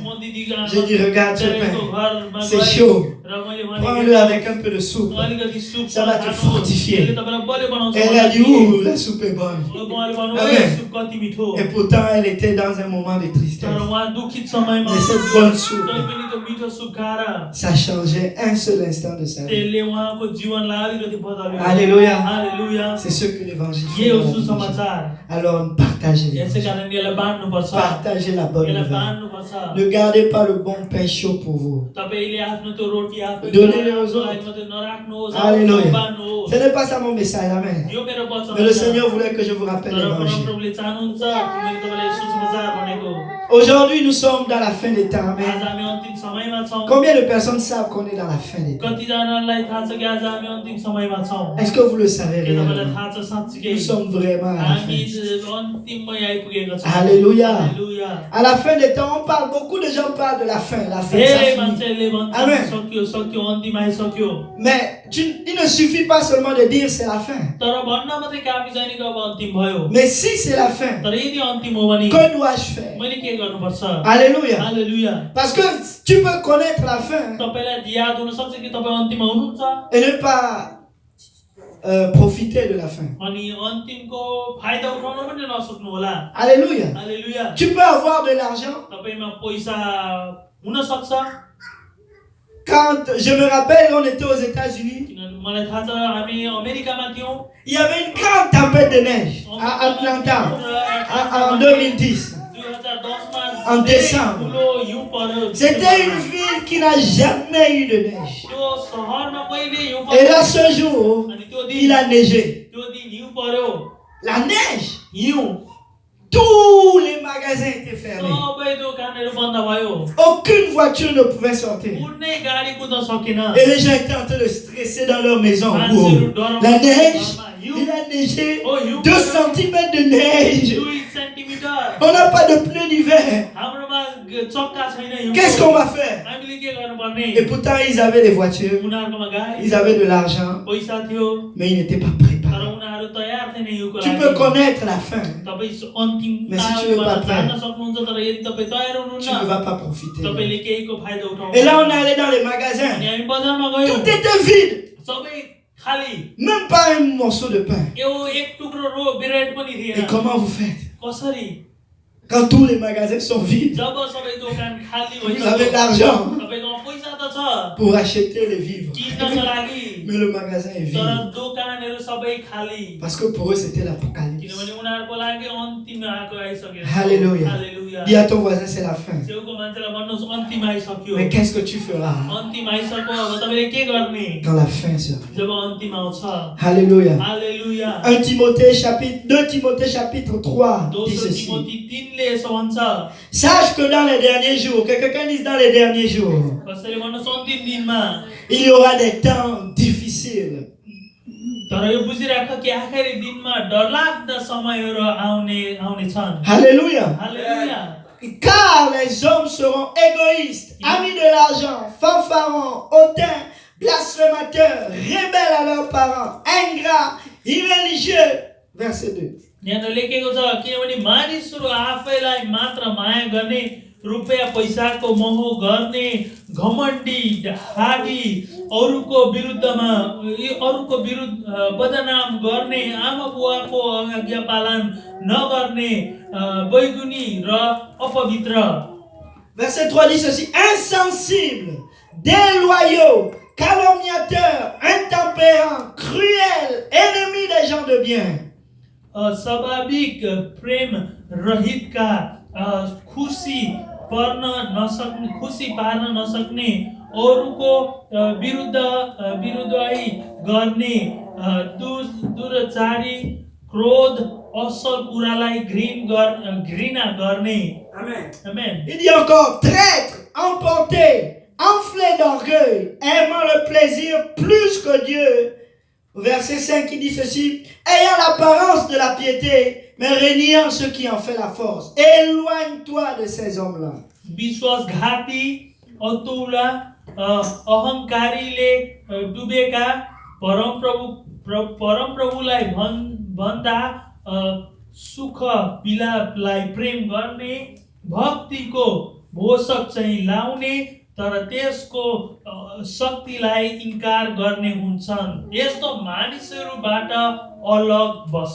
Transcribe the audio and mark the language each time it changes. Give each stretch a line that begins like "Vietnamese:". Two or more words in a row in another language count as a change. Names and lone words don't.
French: J'ai dit, regarde ce pain, c'est chaud. Prends-le avec un peu de soupe. Ça va te fortifier. Et elle a dit, ouh, la soupe est bonne. Amen. Et pourtant, elle était dans un moment de tristesse. Mais cette bonne soupe
Nepali: मिठो सुख खाएर
French: Ça changeait un seul instant de sa vie.
Nepali: त्यसले उहाँको जीवनलाई अलिकति बदल्यो
French: Alléluia.
Nepali: हालेलुया
French: C'est ce que l'évangile
Nepali: यो हो
French: fait.
Nepali: सुसमाचार
French: Alors, partagez
Nepali: यसै
French: l'évangile.
Nepali: कारण यसलाई बाँड्नुपर्छ
French: Partagez la bonne
Nepali: यसलाई
French: nouvelle.
Nepali: बाँड्नुपर्छ
French: Ne gardez pas le bon pain chaud pour vous.
Nepali: तपाईले आफ्नो त्यो रोटी आफ्नो
French: Donnez-le aux autres.
Nepali: लागि मात्रै नराख्नुहोस्
French: Alléluia.
Nepali: बाँड्नुहोस्
French: Ce n'est pas ça mon message, amen.
Nepali: यो मेरो वचन
French: Mais le
Nepali: होइन।
French: Seigneur voulait que je vous rappelle
Nepali: तर
French: l'évangile.
Nepali: परमप्रभुले चाहनुहुन्छ कि मैले तपाईलाई सुसमाचार भनेको
French: Aujourd'hui, nous sommes dans la fin des temps,
Nepali: आज
French: amen.
Nepali: हामी अन्तिम समयमा छौँ
French: Combien de personnes savent qu'on est dans la fin des temps?
Nepali: कतिजनालाई थाहा छ कि आज हामी अन्तिम समयमा छौँ
French: Est-ce que vous le savez
Nepali: के तपाईँलाई
French: réellement?
Nepali: थाहा छ साँच्चीकै
French: Nous sommes vraiment à la
Nepali: हामी
French: fin.
Nepali: अन्तिममै आइपुगेका छौँ
French: Alléluia.
Nepali: हालेलुया
French: À la fin des temps, on parle, beaucoup de gens parlent de la fin. La fin,
Nepali: धेरै
French: ça finit.
Nepali: मान्छेले भन्छ
French: Amen.
Nepali: सक्यो सक्यो अन्तिम आइसक्यो
French: Mais il ne suffit pas seulement de dire c'est la fin.
Nepali: तर भन्न मात्रै काफी छैन कि अब अन्तिम भयो
French: Mais si c'est la fin,
Nepali: तर यदि अन्तिम हो भने
French: que dois-je faire?
Nepali: मैले के गर्नुपर्छ
French: Alléluia.
Nepali: हालेलुया
French: Parce que tu peux connaître la fin
Nepali: तपाईलाई याद हुन सक्छ कि तपाईँ अन्तिममा हुनुहुन्छ
French: et ne pas profiter de la fin.
Nepali: अनि अन्तिमको फाइदा उठाउन पनि नसक्नु होला
French: Alléluia.
Nepali: हालेलुया
French: Tu peux avoir de l'argent.
Nepali: तपाईमा पैसा हुन सक्छ
French: Quand je me rappelle, on était aux États-Unis,
Nepali: किनभने मलाई थाहा छ हामी अमेरिकामा थियौँ
French: il y avait une grande tempête de neige à Atlanta en 2010.
Nepali: 2010मा
French: En décembre.
Nepali: ठुलो हिउँ पर्यो
French: C'était une ville qui n'a jamais eu de neige.
Nepali: त्यो सहरमा कहिले हिउँ
French: Et
Nepali: पर्यो
French: là, ce jour,
Nepali: अनि त्यो
French: il
Nepali: दिन
French: a neigé.
Nepali: त्यो दिन हिउँ पर्यो
French: La neige,
Nepali: हिउँ
French: tous les magasins étaient fermés.
Nepali: सबै दोकानहरू बन्द भयो
French: Aucune voiture ne pouvait sortir.
Nepali: कुनै गाडी कुद्न सकेन
French: Et les gens étaient en train de stresser dans leur maison.
Nepali: मान्छेहरू Wow. डराउनु
French: La neige,
Nepali: घरमा हिउँ
French: il a neigé
Nepali: ओ हिउँ
French: 2 cm de neige.
Nepali: 2 सेन्टिमिटर
French: On n'a pas de pneus d'hiver.
Nepali: हाम्रोमा चक्का छैन हिउँको।
French: Qu'est-ce qu'on va faire?
Nepali: हामीले के गर्नुपर्ने
French: Et pourtant, ils avaient des voitures,
Nepali: उनीहरूकोमा गाडी
French: ils avaient de l'argent,
Nepali: पैसा थियो
French: mais ils n'étaient pas
Nepali: तर
French: préparés.
Nepali: उनीहरू तयार थिएन हिउँको
French: Tu
Nepali: लागि
French: peux connaître la fin,
Nepali: तपाईँ अन्तिम
French: Mais si tu veux pas
Nepali: जान्न सक्नुहुन्छ तर यदि तपाईँ तयार
French: tu ne
Nepali: हुनुहुन्न
French: vas pas profiter.
Nepali: तपाईले केहीको फाइदा उठाउनु
French: Et là, on est allé dans les magasins.
Nepali: अनि हामी बजारमा गयौँ
French: Tout était vide.
Nepali: सबै खाली
French: Même pas un morceau de pain.
Nepali: यो एक टुक्रो ब्रेड पनि
French: Et
Nepali: थिएन
French: comment vous faites?
Nepali: कसरी
French: Quand tous les magasins sont vides,
Nepali: जब सबै दोकान खाली
French: vous avez de
Nepali: भइसक्यो
French: l'argent
Nepali: तपाईकोमा पैसा त छ
French: pour acheter les vivres.
Nepali: किन्नको लागि
French: Mais le magasin est
Nepali: तर
French: vide.
Nepali: दोकानहरू सबै खाली
French: Parce que pour eux, c'était l'apocalypse.
Nepali: किनभने उनीहरूको लागि अन्तिम आएको आइसक्यो
French: Alléluia.
Nepali: हालेलुया
French: Dis à ton voisin, c'est la fin.
Nepali: छेउको मान्छेलाई भन्नुहोस् अन्तिम आइसक्यो
French: Mais qu'est-ce que tu feras
Nepali: अन्तिम आइसक्यो अब तपाईँले के गर्ने
French: quand la fin sera?
Nepali: जब अन्तिम आउँछ
French: Alléluia.
Nepali: हालेलुया
French: 1 Timothée chapitre 2 Timothée chapitre 3 dit
Nepali: दोस्रो
French: ceci.
Nepali: तिमोथी 3 ले यसो भन्छ
French: Sache que dans les derniers jours, que quelqu'un dise dans les derniers jours,
Nepali: कसैले भन्नुहोस् अन्तिम दिनमा
French: il y aura des temps difficiles.
Nepali: तर यो बुझिराख कि आखिरी दिनमा डरलाग्दा समयहरू आउने छन्
French: Alléluia.
Nepali: हालेलुया
French: Car les hommes seront égoïstes, amis de l'argent, fanfarons, hautains, blasphémateurs, rebelles à leurs parents, ingrats, irréligieux. Verset 2.
Nepali: यहाँ लेखेको छ किनभने मानिसहरू आफैलाई मात्र माया गर्ने रुपैयाँ पैसाको मोह गर्ने घमण्डी ढाडी अरूको विरुद्ध बदनाम गर्ने आमा बुवाको आज्ञा पालन नगर्ने बैगुनी र अपवित्र
French: Verset 3 dit ceci. Insensibles, déloyaux, calomniateurs, intempérants, cruels, ennemis des gens de bien.
Nepali: स्वाभाविक प्रेम रहितका खुसी पार्न नसक्ने अरूको विरुद्धै गर्ने दुराचारी क्रोध असल कुरालाई घृणा गर्ने आमेन
French: Il dit encore, traîtres, emportés, enflés d'orgueil, aimant le plaisir plus que Dieu. Verset 5 qui dit ceci, ayant l'apparence de la piété, mais régnant ce qui en fait la force. Éloigne-toi de ces hommes-là.
Nepali: विश्वासघाती अतुला अहंकारीले डुबेका परमप्रभुलाई भन्दा सुख विलापलाई प्रेम गर्ने भक्तिको पोषक चाहिँ लाउने तर त्यसको शक्तिलाई इन्कार गर्ने हुन्छन् यस्तो मानिसहरूबाट अलग बस